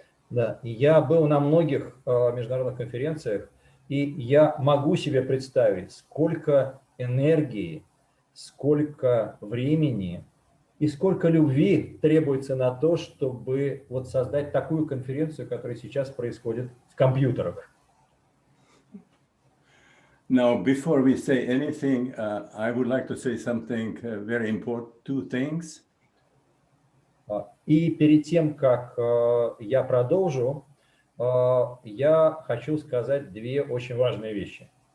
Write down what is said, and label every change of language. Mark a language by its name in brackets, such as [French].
[Russian] Да, я был на многих международных конференциях, и я могу себе представить, сколько энергии, сколько времени и сколько любви требуется на то, чтобы вот создать такую конференцию, которая сейчас происходит в компьютерах. [English] Now, before we say anything, I would like to say something very important, two things. [Russian] И перед тем, как я продолжу, я хочу сказать две очень важные вещи.